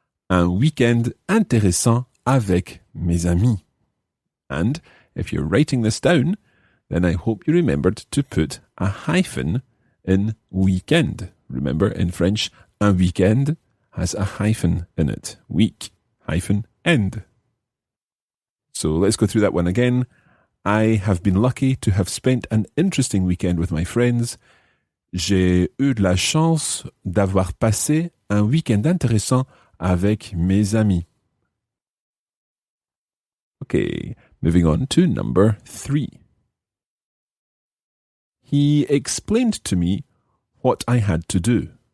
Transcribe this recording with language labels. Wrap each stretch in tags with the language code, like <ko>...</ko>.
<fr>Un weekend intéressant avec mes amis.</fr> <en>And if you're writing this down, then I hope you remembered to put a hyphen in weekend. Remember, in French, un weekend has a hyphen in it. Week, hyphen, end. So let's go through that one again. I have been lucky to have spent an interesting weekend with my friends.</en> <fr>J'ai eu de la chance d'avoir passé un week-end intéressant avec mes amis.</fr> <en>Okay, moving on to number 3. He explained to me what I had to do.</en>